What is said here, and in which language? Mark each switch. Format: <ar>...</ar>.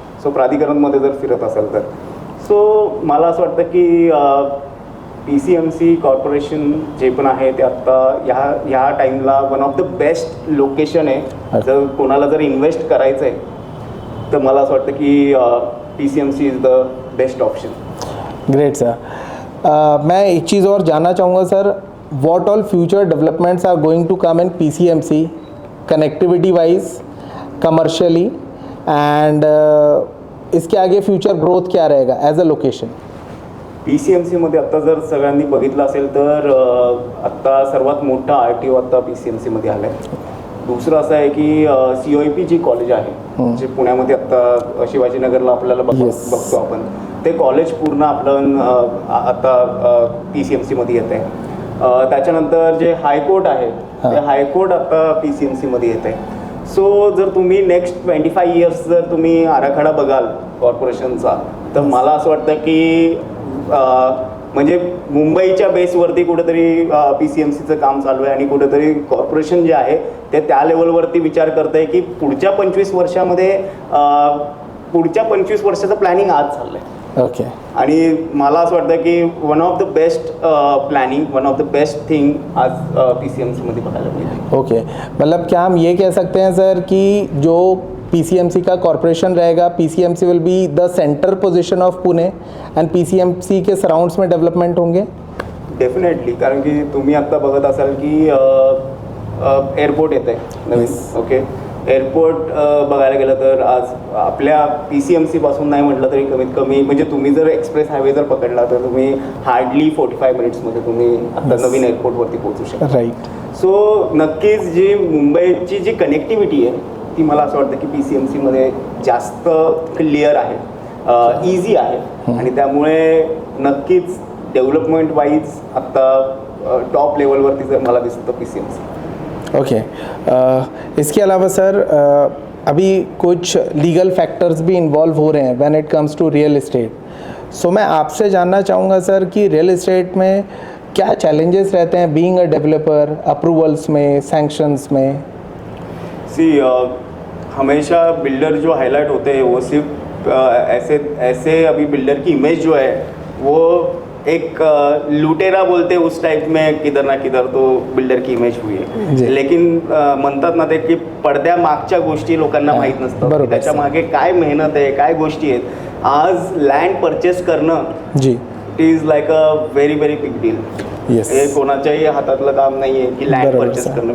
<mr>So प्राधिकरणमध्ये जर फिरत असाल तर. सो मला असं वाटतं की PCMC कॉर्पोरेशन जे पण आहे ते आत्ता ह्या टाईमला</mr> <en>one of the best</en> <mr>location आहे. जर कोणाला जर इन्व्हेस्ट करायचं आहे तर मला असं वाटतं की</mr> <en>PCMC is the best option. Great sir.</en> <hi>मैं एक चीज़ और जानना चाहूँगा sir,</hi> <en>what all future developments are going to come in PCMC connectivity wise, commercially,</en> <hi>and इसके आगे फ्यूचर ग्रोथ क्या रहेगा</hi> <en>As a location?</en> <mr>PCMC मध्ये आत्ता जर सगळ्यांनी बघितलं असेल तर आत्ता सर्वात मोठा RTO आत्ता PCMC मध्ये आला आहे. दुसरं असं आहे की COEP जी कॉलेज आहे, जे पुण्यामध्ये आत्ता शिवाजीनगरला आपल्याला बघतो आपण, ते कॉलेज पूर्ण आपलं आता PCMC मध्ये येत आहे. त्याच्यानंतर जे हायकोर्ट आहे ते हायकोर्ट आता PCMC मध्ये येत आहे. सो जर तुम्ही</mr> <en>next 25 years</en> <mr>जर तुम्ही आराखडा बघाल कॉर्पोरेशनचा, तर मला असं वाटतं की म्हणजे मुंबईच्या बेसवरती कुठेतरी PCMCचं काम चालू आहे आणि कुठेतरी कॉर्पोरेशन जे आहे ते त्या लेवलवरती विचार करत आहे की पुढच्या 25 वर्षामध्ये पुढच्या 25 वर्षाचं प्लॅनिंग आज चाललं आहे.</mr> <en>Okay.</en> <mr>आणि मला असं वाटतं की</mr> <en>one of the best planning, one of the best thing</en> <mr>आज PCMC मध्ये बघायला मिळते.</mr> <hi>ओके, मतलब क्या हम ये कह सकते हैं सर कि जो PCMC का कॉर्पोरेशन रहेगा,</hi> <en>PCMC will be the centre position of Pune</en> <hi>and PCMC के सराउंड्स में डेवलपमेंट होंगे?</hi> <en>Definitely.</en> <mr>कारण की तुम्ही आत्ता बघत असाल की एअरपोर्ट येत आहे नवीन. ओके, एअरपोर्ट बघायला गेलं तर आज आपल्या PCMC पासून नाही म्हटलं तरी कमीत कमी, म्हणजे तुम्ही जर एक्सप्रेस हायवे जर पकडला तर तुम्ही हार्डली 45 मिनिट्समध्ये तुम्ही आता नवीन एअरपोर्टवरती पोहोचू शकता.</mr> <en>Right.</en> <mr>सो नक्कीच जी मुंबईची जी कनेक्टिव्हिटी आहे ती मला असं वाटतं की PCMC मध्ये जास्त क्लिअर आहे, इझी आहे. आणि त्यामुळे नक्कीच डेव्हलपमेंट वाईज आत्ता टॉप लेवलवरती जर मला दिसतं PCMC.</mr> <en>Okay.</en> <hi>इसके अलावा सर अभी कुछ लीगल फैक्टर्स भी इन्वॉल्व हो रहे हैं</hi> <en>When it comes to real estate.</en> <hi>सो मैं आपसे जानना चाहूँगा सर कि रियल एस्टेट में क्या चैलेंजेस रहते हैं</hi> <en>being a developer,</en> <hi>अप्रूवल्स में, सैंक्शंस में?</hi> <en>see</en> <hi>हमेशा बिल्डर जो हाईलाइट होते हैं वो सिर्फ ऐसे अभी बिल्डर की इमेज जो है वो एक लुटेरा बोलते उस टाइप में किधर ना किधर तो बिल्डर की इमेज हुई जी.</hi> <mr>आहे. लेकिन म्हणतात ना ते की पडद्यामागच्या गोष्टी लोकांना माहीत नसतात. बरोबर. त्याच्या मागे काय मेहनत आहे, काय गोष्टी आहेत. आज लँड परचेस करणं</mr> <hi>जी.</hi> <en>It is like a very very big deal. Yes.</en> <mr>हे कोणाच्याही हातातलं काम नाही आहे की लँड बरोबर</mr> <en>Purchase sir.</en> <mr>करणं.</mr>